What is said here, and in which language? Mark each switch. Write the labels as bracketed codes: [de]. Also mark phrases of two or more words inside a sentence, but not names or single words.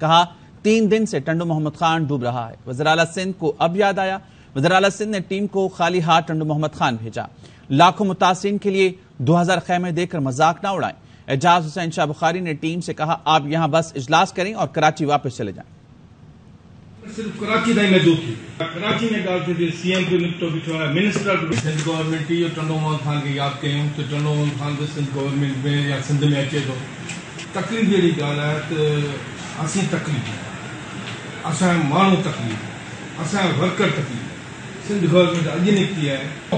[ur] کہا 3 دن سے ٹنڈو محمد خان ڈوب رہا ہے. وزراء سندھ کو اب یاد آیا. وزراء سندھ نے ٹیم کو خالی ہاتھ ٹنڈو محمد خان بھیجا. لاکھوں متاثرین کے لیے 2000 خیمے دے کر مذاق نہ اڑائیں. اعجاز حسین شاہ بخاری نے ٹیم سے کہا آپ یہاں بس اجلاس کریں اور کراچی واپس چلے جائیں. [sd] सिर्फ कराची ताईं महदूद थी। कराची में ॻाल्हि थिए थी CM जो निपटो बीठो आहे, मिनिस्टर सिंध गवर्नमेंट इहो टंडो मोहम्मद खान खे यादि कयूं त टंडो मोहम्मद खान बि सिंध गवर्नमेंट में या सिंध में अचे थो। तकलीफ़ जहिड़ी ॻाल्हि आहे त असीं तकलीफ़, असांजा माण्हू तकलीफ़, असांजा वर्कर तकलीफ़, सिंध गवर्नमेंट अॼु निकिती आहे।